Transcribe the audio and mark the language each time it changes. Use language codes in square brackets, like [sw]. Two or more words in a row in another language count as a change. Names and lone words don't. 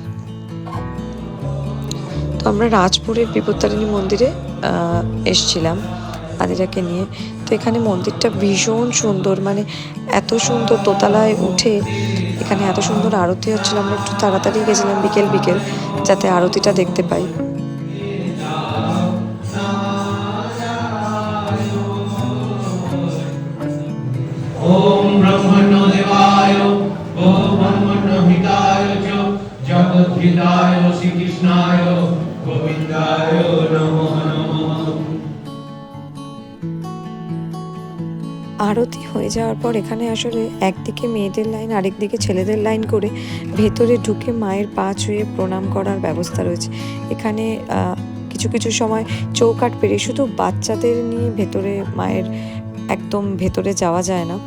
[bn] তো আমরা রাজপুরের বিপত্তারিণী মন্দিরে এসছিলাম আদিরাকে নিয়ে। তো এখানে মন্দিরটা ভীষণ সুন্দর, মানে এত সুন্দর, দোতলায় উঠে এখানে এত সুন্দর আরতি হচ্ছিল। আমরা একটু তাড়াতাড়ি গেছিলাম, বিকেল যাতে আরতিটা দেখতে পাই। [sa] ओम ब्रह्मण्य देवाय ओम ब्रह्मण्य हिताय च जगद्धिताय श्री कृष्णाय গোবিন্দায় নমঃ নমঃ। [bn] আরতি হয়ে যাওয়ার পর এখানে আসলে একদিকে মেয়েদের লাইন আরেকদিকে ছেলেদের লাইন করে ভেতরে ঢুকে মায়ের পা ছুঁয়ে প্রণাম করার ব্যবস্থা রয়েছে। এখানে কিছু কিছু সময় চৌকাঠ পেরিয়ে শুধু বাচ্চাদের নিয়ে ভেতরে মায়ের একদম ভেতরে যাওয়া যায় না।